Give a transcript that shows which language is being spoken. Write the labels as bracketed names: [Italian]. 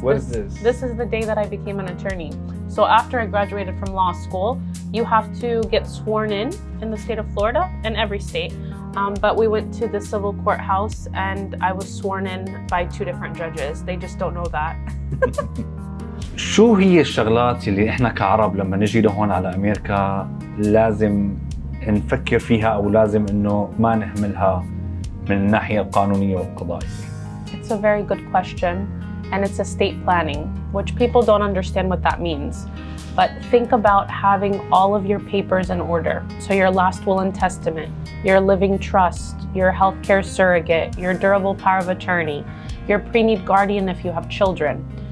[English] What is this? This is the day that I became an attorney. So after I graduated from law school, you have to get sworn in the state of Florida, in every state. But we went to the civil courthouse and I was sworn in by two different judges. They just don't know that. [Arabic] شو هي الشغلات اللي احنا كعرب لما نجي لهون على أمريكا لازم نفكر فيها أو لازم إنه ما نهملها من الناحية القانونية والقضائية؟ [English] It's a very good question, and it's estate planning, which people don't understand what that means. But think about having all of your papers in order. So your last will and testament, your living trust, your healthcare surrogate, your durable power of attorney, your pre-need guardian if you have children.